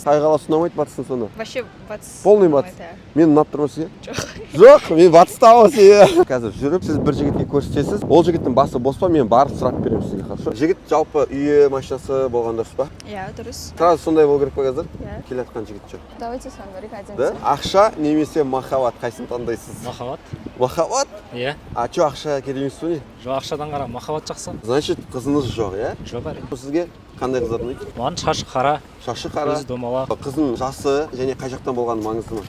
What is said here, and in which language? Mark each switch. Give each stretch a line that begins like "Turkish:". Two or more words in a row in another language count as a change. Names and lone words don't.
Kazakh: қай қаласы ұнамайды батыстың сонда? Вообще батыс. Полный батыс. ұнамайды, Мен ұнап тұрмын сізге? Жоқ. Жоқ, мен батыстамын сізге. Қазір жүріп, сіз бір жігітке көрсетесіз. Ол жігіттің басы бос па, мен барып сұрап беремін сізге, хорошо? Жігіт жалпы үйі, машинасы болған дұрыс па? Иә, дұрыс. Сразу сондай болу керек па қазір? Иә. Келе жатқан жігіт жоқ.
Russian: Давайте с вами говорить один. Да?
Kazakh: Ақша немесе махаббат, қайсысын таңдайсыз? Махаббат? Махаббат? Иә.
Russian: А чё
Kazakh: ақша керек емес пе не? Жоқ, ақшадан қара махаббат жақсы. Значит, қызыңыз жоқ, иә? Жоқ әрине. Сізге қандай қыздар ұнайды? Маған шашы қара, Шашы қара. көзі домалақ. Қыздың жасы және қай жақтан болғаны маңызды ма?